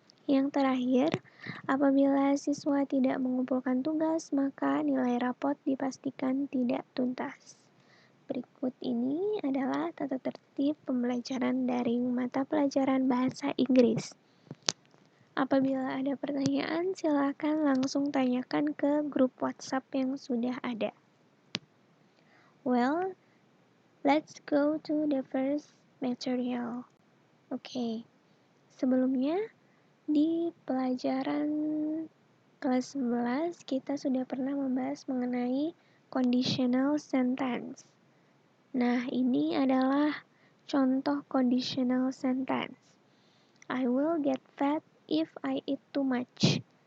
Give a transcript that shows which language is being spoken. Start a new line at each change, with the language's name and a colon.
Indonesian: Yang terakhir, apabila siswa tidak mengumpulkan tugas, maka nilai rapot dipastikan tidak tuntas. Berikut ini adalah tata tertib pembelajaran daring mata pelajaran bahasa Inggris. Apabila ada pertanyaan, silakan langsung tanyakan ke grup WhatsApp yang sudah ada.
English: Well, let's go to the first material.
Indonesian: Oke, sebelumnya di pelajaran kelas 11 kita sudah pernah membahas mengenai conditional sentence. Nah, ini adalah contoh conditional sentence.
English: I will get fat if I eat too much.